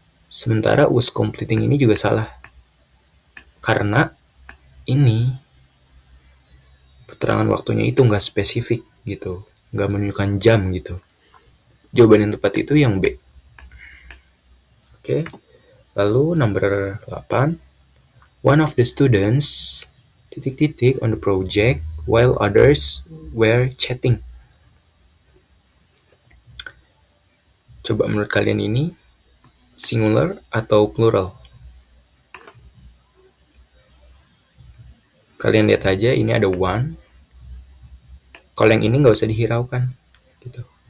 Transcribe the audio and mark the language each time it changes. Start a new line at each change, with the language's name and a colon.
Indonesian: Sementara
English: was completing
Indonesian: ini juga salah. Karena ini keterangan waktunya itu nggak spesifik gitu. Nggak menunjukkan jam gitu. Jawaban yang tepat itu yang B. Oke. Lalu number 8.
English: One of the students
Indonesian: titik-titik
English: on the project while others were chatting.
Indonesian: Coba menurut kalian ini singular atau plural? Kalian lihat aja, ini ada one. Kalau yang ini nggak usah dihiraukan gitu.